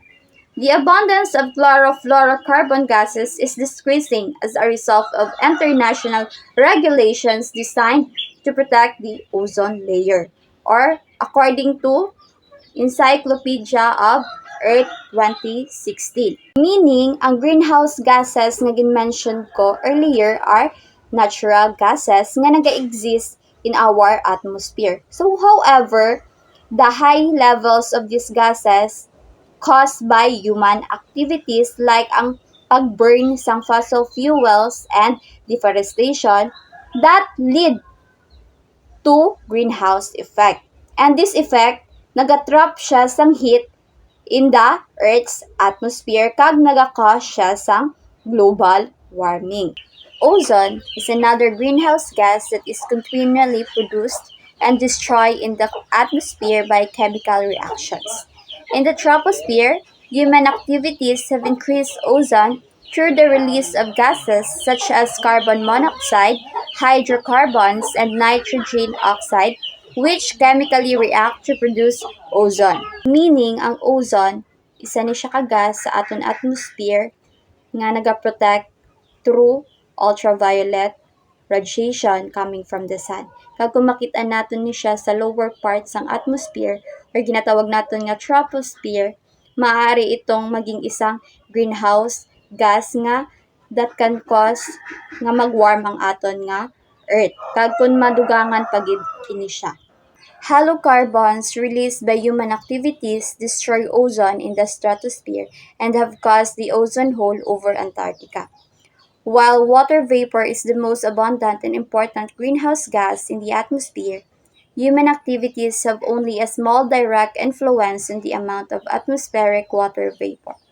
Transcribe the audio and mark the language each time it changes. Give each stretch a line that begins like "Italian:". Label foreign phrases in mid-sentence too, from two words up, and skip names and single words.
English: The abundance of chlorofluorocarbon gases is decreasing as a result of international regulations designed to protect the ozone layer, or according to Encyclopedia of Earth 2016. Meaning, ang greenhouse gases
Hiligaynon: na gin-mention ko
English: earlier are natural gases
Hiligaynon: nga nag-exist
English: in our atmosphere. So, however, the high levels of these gases caused by human activities like
Hiligaynon: ang pag-burn sang
English: fossil fuels and deforestation that lead to greenhouse effect. And this effect,
Hiligaynon: nagatrap siya sang heat
English: in the Earth's atmosphere
Hiligaynon: kag nagakause siya sang
English: global warming. Ozone is another greenhouse gas that is continually produced and destroyed in the atmosphere by chemical reactions. In the troposphere, human activities have increased ozone through the release of gases such as carbon monoxide, hydrocarbons, and nitrogen oxide, which chemically react to produce ozone. Meaning,
Hiligaynon: ang ozone, isa ni siya ka gas sa aton atmosphere nga nagaprotect
English: through ultraviolet radiation coming from the sun.
Hiligaynon: Kag kung makita naton ni siya sa
English: lower parts
Hiligaynon: ng atmosphere or ginatawag naton nga troposphere,
Filipino: maaari itong maging isang
English: greenhouse gas
Hiligaynon: nga
English: that can cause
Hiligaynon: nga magwarm ang aton nga earth. Kag kung madugangan pagid kini siya.
English: Halocarbons released by human activities destroy ozone in the stratosphere and have caused the ozone hole over Antarctica. While water vapor is the most abundant and important greenhouse gas in the atmosphere, human activities have only a small direct influence on the amount of atmospheric water vapor.